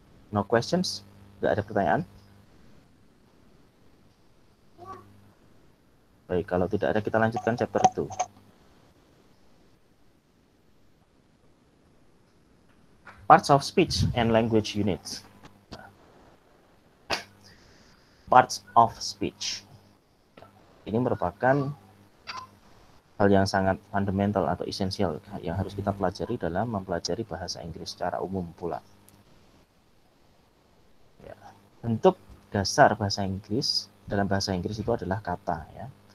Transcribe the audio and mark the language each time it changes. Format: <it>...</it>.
<en>No questions?</en> <id>Tidak ada pertanyaan? Baik, kalau tidak ada kita lanjutkan chapter 2.</id> <en>Parts of speech and language units. Parts of speech.</en> <id>Ini merupakan hal yang sangat fundamental atau esensial yang harus kita pelajari dalam mempelajari bahasa Inggris secara umum pula. Ya. Bentuk dasar bahasa Inggris dalam bahasa Inggris itu adalah kata. Ya.</id>